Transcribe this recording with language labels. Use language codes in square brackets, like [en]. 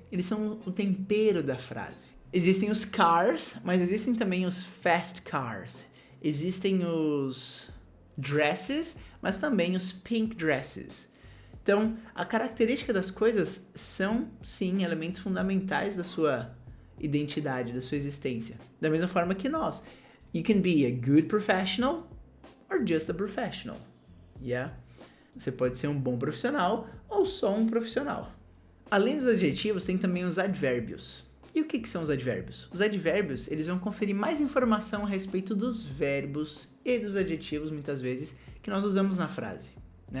[pt] Eles são o tempero da frase. Existem os cars, mas existem também os fast cars. Existem os dresses, mas também os pink dresses. Então, a característica das coisas são, sim, elementos fundamentais da sua identidade, da sua existência. Da mesma forma que nós. [en] You can be a good professional or just a professional. Yeah? [pt] Você pode ser um bom profissional ou só um profissional. Além dos adjetivos, tem também os advérbios. E o que são os advérbios? Os advérbios, eles vão conferir mais informação a respeito dos verbos e dos adjetivos, muitas vezes, que nós usamos na frase, né?